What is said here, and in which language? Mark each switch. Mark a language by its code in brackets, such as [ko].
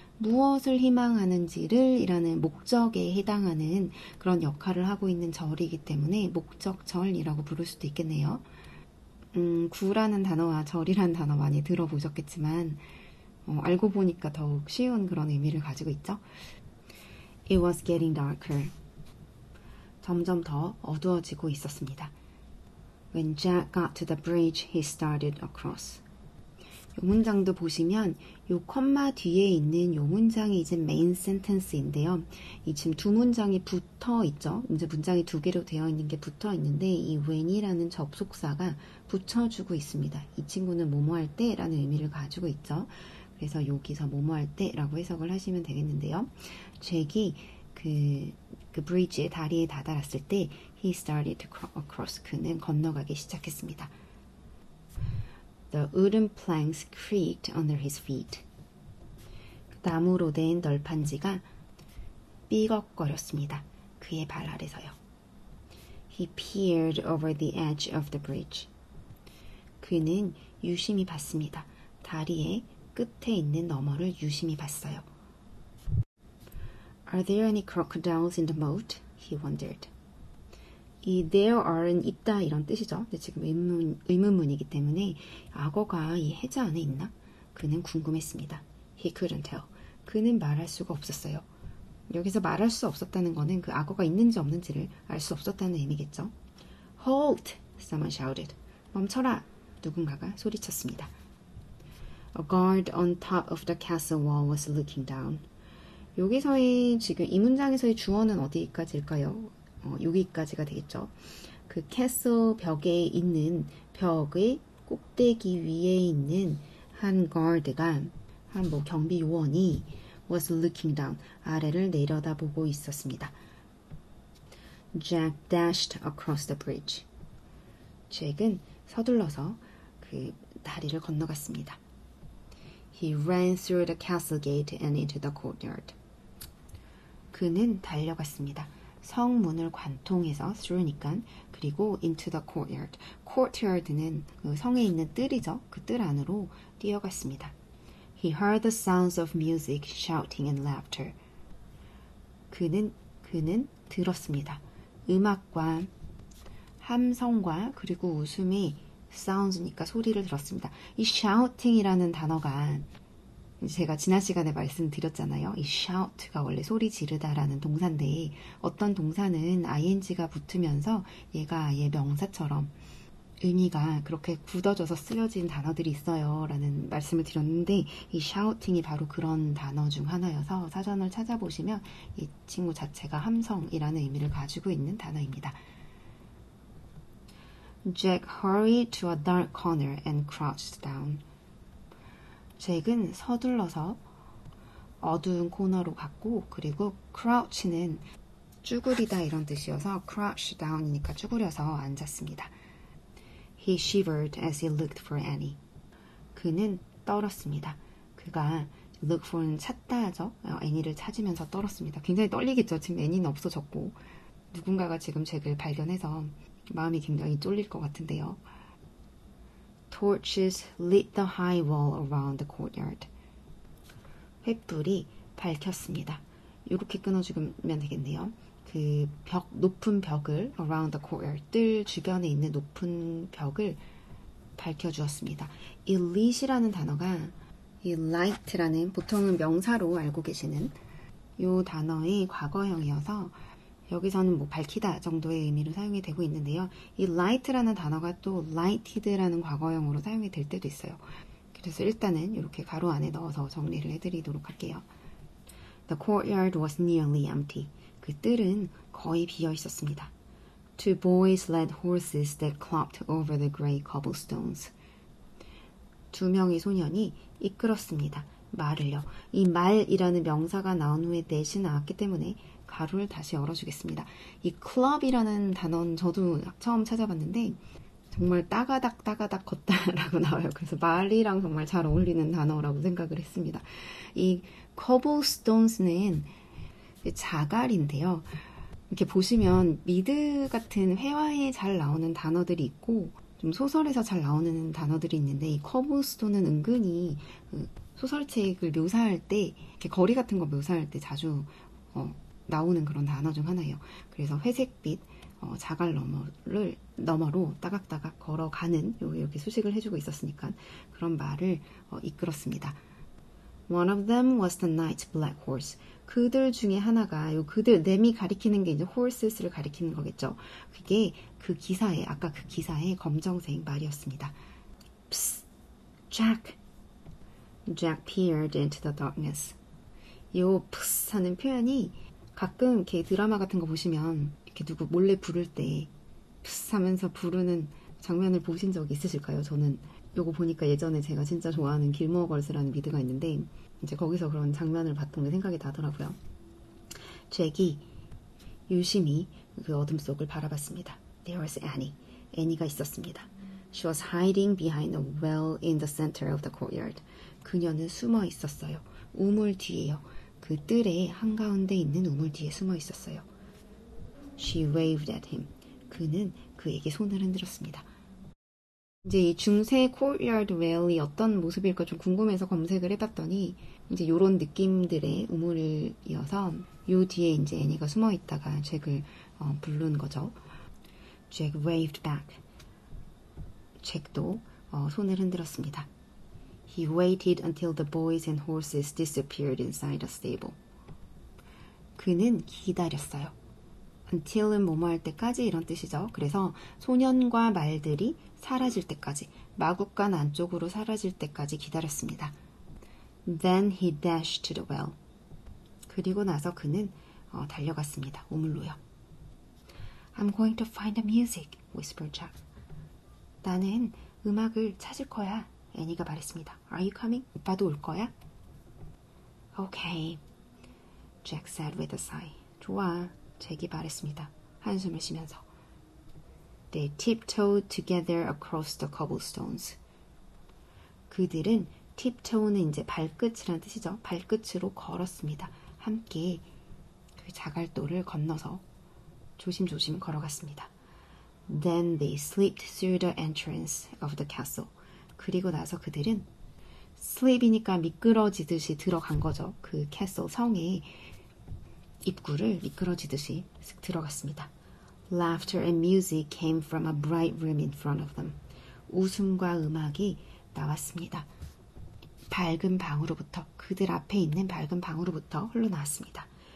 [ko] 무엇을 희망하는지를 이라는 목적에 해당하는 그런 역할을 하고 있는 절이기 때문에 목적절이라고 부를 수도 있겠네요. 구라는 단어와 절이라는 단어 많이 들어보셨겠지만 알고 보니까 더욱 쉬운 그런 의미를 가지고 있죠. [en] It was getting darker. [ko] 점점 더 어두워지고 있었습니다. [en] When Jack got to the bridge, he started across. [ko] 이 문장도 보시면 이 콤마 뒤에 있는 이 문장이 이제 메인 센텐스인데요. 이 지금 2 문장이 붙어 있죠. 이제 문장이 2개로 되어 있는 게 붙어 있는데 이 when이라는 접속사가 붙여주고 있습니다. 이 친구는 뭐뭐 할 때라는 의미를 가지고 있죠. 그래서 여기서 뭐뭐 할 때라고 해석을 하시면 되겠는데요. 잭이 그 브리지의 다리에 다다랐을 때 [en] he started to across. [ko] 그는 건너가기 시작했습니다. [en] The wooden planks creaked under his feet. [ko] 나무로 된 널판지가 삐걱거렸습니다. 그의 발 아래서요. [en] He peered over the edge of the bridge. [ko] 그는 유심히 봤습니다. 다리의 끝에 있는 너머를 유심히 봤어요. [en] Are there any crocodiles in the moat? He wondered. [ko] 이 there are는 있다 이런 뜻이죠. 근데 지금 의문문이기 때문에 악어가 이 해저 안에 있나? 그는 궁금했습니다. [en] He couldn't tell. [ko] 그는 말할 수가 없었어요. 여기서 말할 수 없었다는 거는 그 악어가 있는지 없는지를 알 수 없었다는 의미겠죠. [en] Halt! Someone shouted. [ko] 멈춰라! 누군가가 소리쳤습니다. [en] A guard on top of the castle wall was looking down. [ko] 여기서의 지금 이 문장에서의 주어는 어디까지일까요? 여기까지가 되겠죠. 그 캐슬 벽에 있는 벽의 꼭대기 위에 있는 한 guard가 한 경비 요원이 [en] was looking down [ko] 아래를 내려다보고 있었습니다. [en] Jack dashed across the bridge. [ko] 잭은 서둘러서 그 다리를 건너갔습니다. [en] He ran through the castle gate and into the courtyard. [ko] 그는 달려갔습니다. 성문을 관통해서 through니까 그리고 [en] into the courtyard. [ko] courtyard는 그 성에 있는 뜰이죠. 그 뜰 안으로 뛰어갔습니다. [en] He heard the sounds of music, shouting and laughter. [ko] 그는 들었습니다. 음악과 함성과 그리고 웃음의 sounds니까 소리를 들었습니다. 이 shouting이라는 단어가 제가 지난 시간에 말씀드렸잖아요. 이 shout가 원래 소리 지르다라는 동사인데 어떤 동사는 ing가 붙으면서 얘가 아예 명사처럼 의미가 그렇게 굳어져서 쓰여진 단어들이 있어요 라는 말씀을 드렸는데 이 shouting이 바로 그런 단어 중 하나여서 사전을 찾아보시면 이 친구 자체가 함성이라는 의미를 가지고 있는 단어입니다. [en] Jack hurried to a dark corner and crouched down. [ko] 잭은 서둘러서 어두운 코너로 갔고 그리고 crouch는 쭈그리다 이런 뜻이어서 crouch down이니까 쭈그려서 앉았습니다. [en] He shivered as he looked for Annie. [ko] 그는 떨었습니다. 그가 look for는 찾다 하죠. 애니를 찾으면서 떨었습니다. 굉장히 떨리겠죠. 지금 애니는 없어졌고 누군가가 지금 잭을 발견해서 마음이 굉장히 쫄릴 것 같은데요. [en] Torches lit the high wall around the courtyard. [ko] 횃불이 밝혔습니다. 이렇게 끊어주면 되겠네요. 그 높은 벽을 [en] around the courtyard, [ko] 뜰 주변에 있는 높은 벽을 밝혀주었습니다. 이 lit이라는 단어가 이 light라는 보통은 명사로 알고 계시는 이 단어의 과거형이어서 여기서는 뭐 밝히다 정도의 의미로 사용이 되고 있는데요. 이 light라는 단어가 또 lighted라는 과거형으로 사용이 될 때도 있어요. 그래서 일단은 이렇게 가로 안에 넣어서 정리를 해드리도록 할게요. [en] The courtyard was nearly empty. [ko] 그 뜰은 거의 비어 있었습니다. [en] Two boys led horses that clopped over the grey cobblestones. [ko] 두 명의 소년이 이끌었습니다. 말을요. 이 말이라는 명사가 나온 후에 that이 나왔기 때문에 가로를 다시 열어주겠습니다. 이 club이라는 단어는 저도 처음 찾아봤는데 정말 따가닥 걷다라고 나와요. 그래서 말이랑 정말 잘 어울리는 단어라고 생각을 했습니다. 이 cobblestones는 자갈인데요. 이렇게 보시면 미드 같은 회화에 잘 나오는 단어들이 있고 좀 소설에서 잘 나오는 단어들이 있는데 이 cobblestone은 은근히 소설책을 묘사할 때 이렇게 거리 같은 거 묘사할 때 자주 나오는 그런 단어 중 하나예요. 그래서 회색빛 자갈 너머로 따각따각 걸어가는 이렇게 수식을 해주고 있었으니까 그런 말을 이끌었습니다. [en] One of them was the knight's black horse. [ko] 그들 중에 하나가 그들 nem이 가리키는 게 이제 horses를 가리키는 거겠죠. 그게 그 기사에 아까 그 기사의 검정색 말이었습니다. [en] Psst, Jack. Jack peered into the darkness. [ko] 요 psst 하는 표현이 가끔 이렇게 드라마 같은 거 보시면 이렇게 누구 몰래 부를 때 psst 하면서 부르는 장면을 보신 적 있으실까요? 저는 요거 보니까 예전에 제가 진짜 좋아하는 길모어 걸스라는 미드가 있는데 이제 거기서 그런 장면을 봤던 게 생각이 나더라고요. 잭이 유심히 그 어둠 속을 바라봤습니다. [en] There was Annie. [ko] 애니가 있었습니다. [en] She was hiding behind a well in the center of the courtyard. [ko] 그녀는 숨어 있었어요. 우물 뒤에요. 그 뜰의 한가운데 있는 우물 뒤에 숨어 있었어요. [en] She waved at him. [ko] 그는 그에게 손을 흔들었습니다. 이제 이 중세 courtyard well이 어떤 모습일까 좀 궁금해서 검색을 해봤더니 이제 요런 느낌들의 우물이어서 요 뒤에 이제 애니가 숨어 있다가 잭을 부른 거죠. [en] Jack waved back. [ko] 잭도 손을 흔들었습니다. [en] He waited until the boys and horses disappeared inside the stable. [ko] 그는 기다렸어요. until은 뭐뭐 할 때까지 이런 뜻이죠. 그래서 소년과 말들이 사라질 때까지, 마구간 안쪽으로 사라질 때까지 기다렸습니다. Then he dashed to the well. 그리고 나서 그는 달려갔습니다. 우물로요. [en] I'm going to find the music, whispered Jack. [ko] 나는 음악을 찾을 거야, 애니가 말했습니다. [en] Are you coming? [ko] 오빠도 올 거야? [en] Okay, Jack said with a sigh. [ko] 좋아, 잭이 말했습니다. 한숨을 쉬면서. [en] They tiptoed together across the cobblestones. [ko] 그들은 tiptoe는 이제 발끝이라는 뜻이죠. 발끝으로 걸었습니다. 함께 그 자갈도를 건너서 조심조심 걸어갔습니다. [en] Then they slipped through the entrance of the castle. [ko] 그리고 나서 그들은 slip이니까 미끄러지듯이 들어간 거죠. 그 castle 성의 입구를 미끄러지듯이 쓱 들어갔습니다. [en] Laughter and music came from a bright room in front of them. [ko] 웃음과 음악이 나왔습니다. 밝은 방으로부터, 그들 앞에 있는 밝은 방으로부터 흘러나왔습니다.